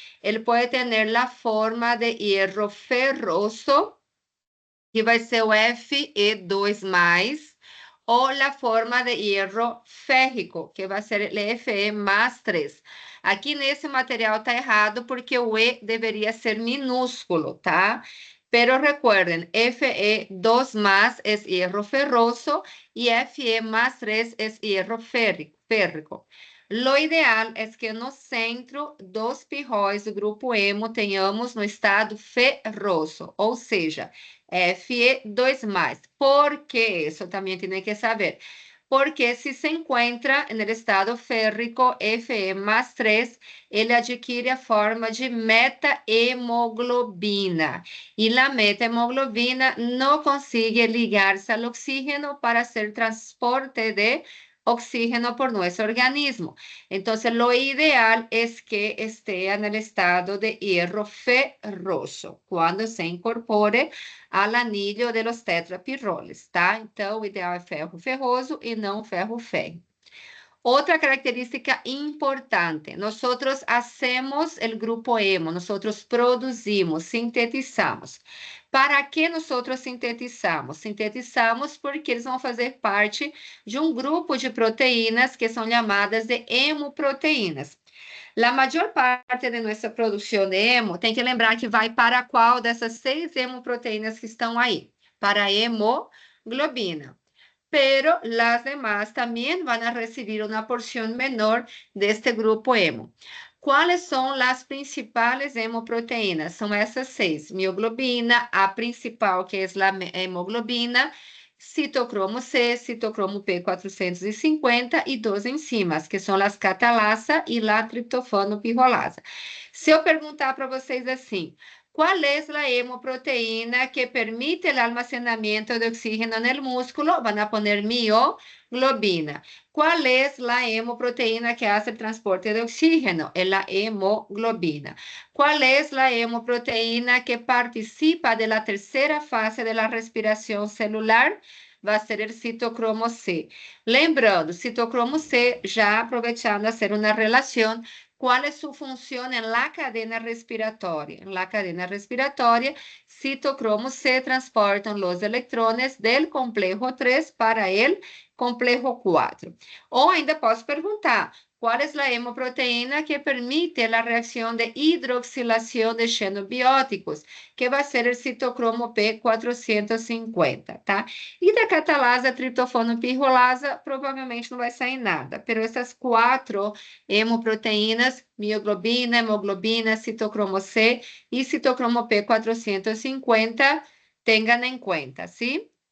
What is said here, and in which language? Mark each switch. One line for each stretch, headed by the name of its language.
Portuguese: Ele pode ter a forma de hierro ferroso, que vai ser o Fe2+, ou a forma de hierro férrico, que vai ser o Fe+3. Aqui nesse material está errado, porque o E deveria ser minúsculo, tá?
Spanish: Pero recuerden, Fe2+ es hierro ferroso y Fe+3 es hierro férrico.
Portuguese: Lo ideal é que no centro dos pirróis do grupo hemo tenhamos no estado ferroso, ou seja, Fe2+.
Spanish: ¿Por qué? Eso también tiene que saber. Porque si se encuentra en el estado férrico Fe+3,
Portuguese: ele adquire a forma de metahemoglobina. E a metahemoglobina não consegue ligar-se ao
Spanish: oxígeno para hacer transporte de oxígeno por nuestro organismo. Entonces, lo ideal es que esté en el estado de hierro ferroso cuando se incorpore al anillo de los tetrapirroles, tá?
Portuguese: Então, o ideal é ferro ferroso e não ferro férrico. Outra característica importante, nós hacemos o grupo hemo, nós produzimos, sintetizamos. Para que nós sintetizamos? Sintetizamos porque eles vão fazer parte de um grupo de proteínas que são chamadas de hemoproteínas. A maior parte de nossa produção de hemo, tem que lembrar que vai para qual dessas 6 hemoproteínas que estão aí? Para a hemoglobina.
Spanish: Pero las demás también van a recibir una porción menor de este grupo hemo. ¿Cuáles son las principales hemoproteínas? Son essas 6. Mioglobina, a principal, que es la hemoglobina, citocromo C, citocromo P450 e 2 enzimas, que são as catalasa e la triptofano pirrolasa.
Portuguese: Se eu perguntar para vocês assim, qual é a hemoproteína que permite o almacenamento de oxígeno no músculo?
Spanish: Van a poner mioglobina. ¿Cuál es la hemoproteína que hace el transporte de oxígeno? Es la hemoglobina. ¿Cuál es la hemoproteína que participa de la tercera fase de la respiración celular? Va a ser el citocromo C. Lembrando, citocromo C, ya aprovechando hacer una relación, ¿cuál es su función en la cadena respiratoria? En la cadena respiratoria, citocromo C transportan los electrones del complejo 3 para el complejo 4.
Portuguese: Ou ainda posso perguntar, qual é a hemoproteína que permite a reação de hidroxilação de xenobióticos, que vai ser o citocromo P450, tá? E da catalasa, triptofano, pirrolasa, provavelmente não vai sair nada, pero essas 4 hemoproteínas, mioglobina, hemoglobina, citocromo C e citocromo P450, tenham em conta, sim?